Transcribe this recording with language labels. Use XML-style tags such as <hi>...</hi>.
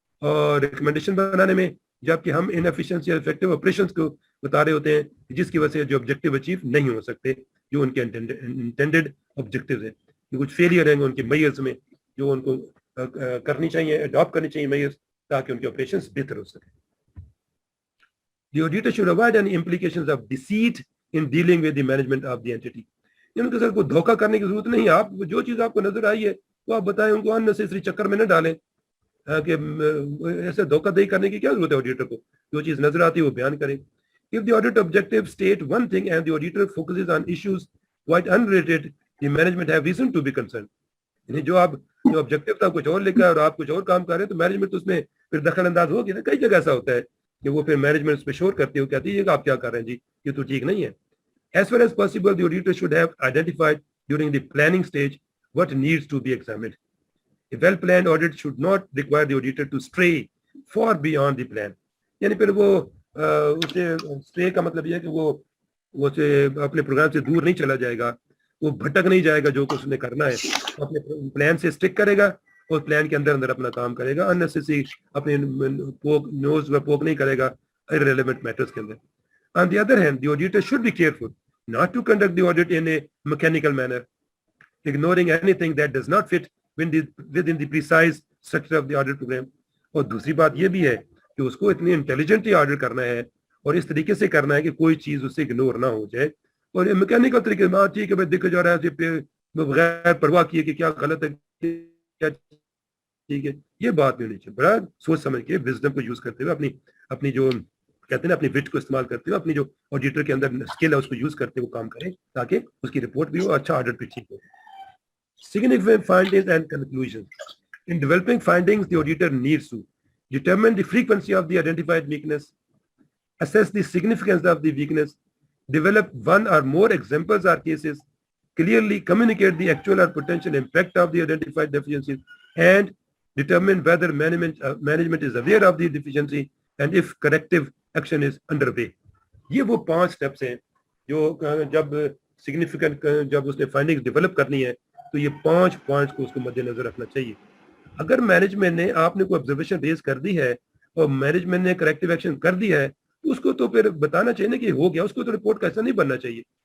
<ur>اور ریکمنڈیشن بنانے میں، جبکہ ہم انفیشنسی اور افیکٹو آپریشنس کو بتا رہے ہوتے ہیں جس کی وجہ سے جو آبجیکٹیو اچیو نہیں ہو سکتے، جو ان کے انٹینڈیڈ آبجیکٹیوز ہیں، کچھ فیلئر ہیں ان کے میئرز میں جو ان کو کرنی چاہیے، اڈاپٹ کرنی چاہیے میئرز، تاکہ ان کے آپریشنس بہتر ہو سکے.</ur> <en>The auditor should avoid any implications of deceit in dealing with the management of the entity.</en> <ur>ان کے ساتھ کوئی دھوکہ کرنے کی ضرورت نہیں. آپ جو چیز آپ کو نظر آئی ہے وہ آپ بتائیں، ان کو unnecessary چکر میں نہ ڈالیں کہ ایسے دھوکہ دہی کرنے کی کیا ضرورت ہے آڈیٹر کو. جو چیز نظر آتی ہے وہ بیان کریں.</ur> <en>If the audit objective state one thing and the auditor focuses on issues quite unrelated, the management have reason to be concerned.</en> <ur>یعنی جو آبجیکٹو تھا کچھ اور لکھا ہے اور آپ کچھ اور کام کر رہے ہیں تو مینجمنٹ اس میں پھر دخل انداز ہوگی نا. کئی جگہ ایسا ہوتا ہے کہ وہ پھر مینجمنٹ اس پہ شور کرتی ہے، کہتی ہے کہ آپ کیا کر رہے ہیں جی، یہ تو ٹھیک نہیں ہے.</ur> <en>As far as possible, the auditor should have identified during the planning stage what needs to be examined. A well-planned audit should not require the auditor to stray far beyond the plan.</en> <ur>یعنی پھر وہ اسے stray کا مطلب یہ ہے کہ وہ اپنے پروگرام سے دور نہیں چلا جائے گا، وہ بھٹک نہیں جائے گا، جو کچھ نے کرنا ہے اپنے پلان سے اسٹک کرے گا اور پلان کے اندر اپنا کام کرے گا. unnecessary اپنے نوز میں پوک نہیں کرے گا</ur> <en>irrelevant matters</en> <ur>کے اندر.</ur> <en>On the other hand, the auditor should be careful not to conduct the audit in a mechanical manner, ignoring anything that does not fit within the precise structure of the audit program.</en> <ur>اور دوسری بات یہ بھی ہے کہ اس کو اتنی intelligently order کرنا ہے اور اس طریقے سے کرنا ہے کہ کوئی چیز اس سے اگنور نہ ہو جائے. اور میکینیکل طریقے سے ٹھیک ہے بھائی، دیکھا جا رہا ہے بغیر پرواہ کیے کہ کیا غلط ہے کیا ٹھیک ہے، یہ بات نہیں ہونی چاہیے. بڑا سوچ سمجھ کے وزڈم کو یوز کرتے ہوئے اپنی جو کہتے ہیں نا اپنی وٹ کو استعمال کرتے ہوئے اپنی جو آڈیٹر کے اندر اسکل ہے اس کو یوز کرتے ہوئے کام کریں تاکہ اس کی رپورٹ بھی ہو، اچھا آڈٹ بھی ٹھیک ہو.</ur> <en>Significant findings and conclusions. In developing findings, the auditor needs to determine the frequency of the identified weakness, assess the significance of the weakness, develop one or more examples or cases, clearly communicate the actual or potential impact of the identified deficiencies, and determine whether management is aware of the deficiency and if corrective action is underway.</en> <ur>یہ وہ 5 steps ہیں جو جب significant جب اس نے findings develop کرنی ہے تو یہ 5 پوائنٹس کو اس کو مد نظر رکھنا چاہیے. اگر مینجمنٹ نے آپ نے کوئی آبزرویشن ریز کر دی ہے اور مینجمنٹ نے کریکٹیو ایکشن کر دی ہے تو اس کو تو پھر بتانا چاہیے نا کہ ہو گیا، اس کو تو رپورٹ کا ایسا نہیں بننا چاہیے.</ur>